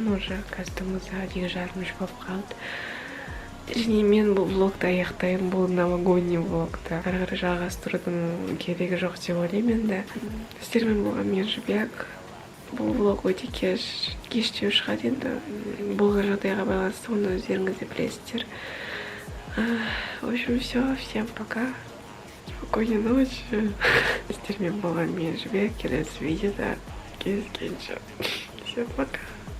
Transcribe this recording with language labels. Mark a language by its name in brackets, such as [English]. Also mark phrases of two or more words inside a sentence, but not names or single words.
[Kazakh] Уже қазірімізде 2:30 болып қалды. Және мен бұл влогты аяқтаймын, бұл новогодний влогты. Ары қарай жалғастырудың керегі жоқ деп ойлаймын енді. Сіздермен болған мен Жібек. Бұл влог өте кештеу шығады енді. Болған жағдайға байланысты оны өздеріңіз де білесіздер. [Russian] В общем, все. Всем пока. Спокойной ночи. [Kazakh] Сіздермен болған мен Жібек. Келесі видеода кездескенше. [Russian] Всем пока.